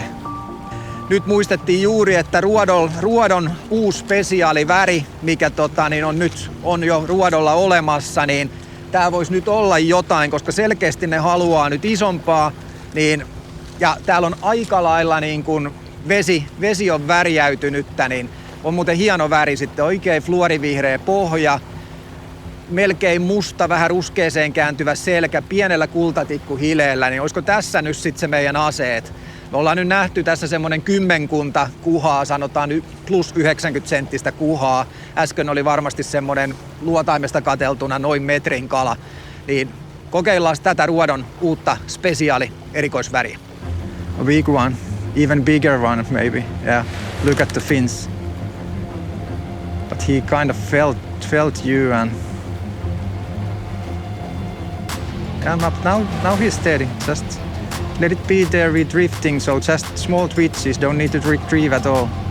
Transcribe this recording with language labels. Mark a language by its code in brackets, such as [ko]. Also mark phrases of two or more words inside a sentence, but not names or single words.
[fi] Nyt muistettiin juuri, että ruodon uusi spesiaaliväri, mikä on jo ruodolla olemassa, niin tää voisi nyt olla jotain, koska selkeästi ne haluaa nyt isompaa, niin, ja täällä on aika lailla niin kun vesi on värjäytynyttä, niin on muuten hieno väri sitten, oikein fluorivihreä pohja, melkein musta, vähän ruskeeseen kääntyvä selkä, pienellä kultatikkuhileellä, niin olisiko tässä nyt sitten se meidän aseet? Me ollaan nyt nähty tässä semmonen 10 kuhaa, sanotaan plus 90 senttistä kuhaa. Äsken oli varmasti semmonen luotaimesta kateltuna noin metrin kala. Niin kokeillaan tätä ruodon uutta spesiaali erikoisväriä. [en] A big one, even bigger one maybe. Yeah, look at the fins. But he kind of felt you and come up now he's steady. Just let it be there with drifting, so just small twitches, don't need to retrieve at all.